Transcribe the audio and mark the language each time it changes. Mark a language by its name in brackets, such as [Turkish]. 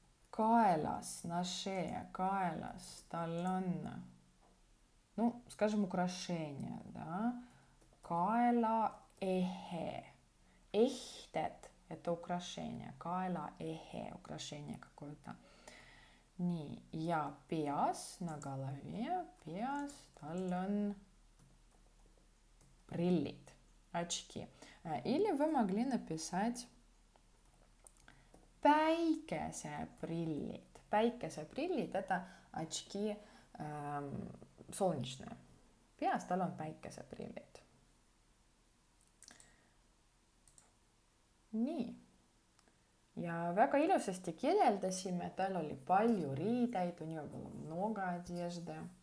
[Russian] Kaelas, на шее, [Estonian] kaelas, tal on, [Russian] ну, скажем, украшение, да. [Estonian] Kaelaehe. Ehted. [Russian] Это украшение. Kaelaehe, украшение какое-то. [Estonian] Nii, ja peas, [Russian] на голове, [Estonian] peas, tal on приллid, очки. [Russian] Или вы могли написать päikeseprillid. Päikeseprillid – это очки солнечные. [Estonian] Peas tal on päikeseprillid. Nii. Ja väga ilusasti kirjeldasime, tal oli palju riideid, [Russian] у него было много одежды.